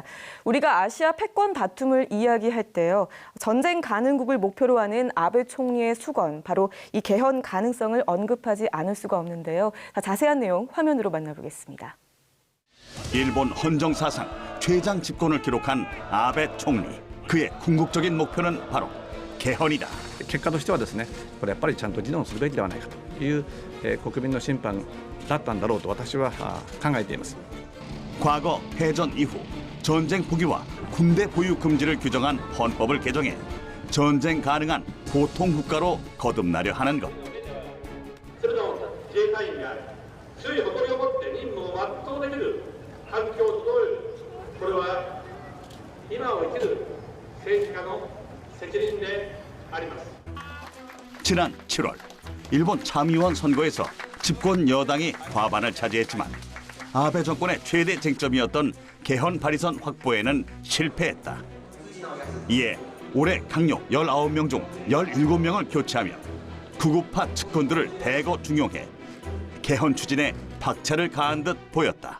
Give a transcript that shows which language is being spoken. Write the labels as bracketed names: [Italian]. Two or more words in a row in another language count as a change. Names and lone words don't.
[Korean] 우리가 아시아 패권 다툼을 이야기할 때요, 전쟁 가능국을 목표로 하는 아베 총리의 수건, 바로 이 개헌 가능성을 언급하지 않을 수가 없는데요. 자세한 내용 화면으로 만나보겠습니다. 일본 헌정 사상 최장 집권을 기록한 아베 총리. 그의 궁극적인 목표는 바로 개헌이다. [Japanese] 結果としてはですね、これやっぱりちゃんと議論するべきではないかという、国民の審判だったんだろうと私は考えています。 [Korean] 과거 해전 이후 전쟁 포기와 군대 보유 금지를 규정한 헌법을 개정해 전쟁 가능한 보통 국가로 거듭나려 하는 것. [Japanese] 自衛隊員が強い誇りを持って任務を全うできる環境を整える、これは今を生きる政治家の責任であります。 [Korean] 지난 7월 일본 참의원 선거에서 집권 여당이 과반을 차지했지만 아베 정권의 최대 쟁점이었던 개헌 발의선 확보에는 실패했다. 이에 올해 강요 19명 중 17명을 교체하며 극우파 측근들을 대거 중용해 개헌 추진에 박차를 가한 듯 보였다.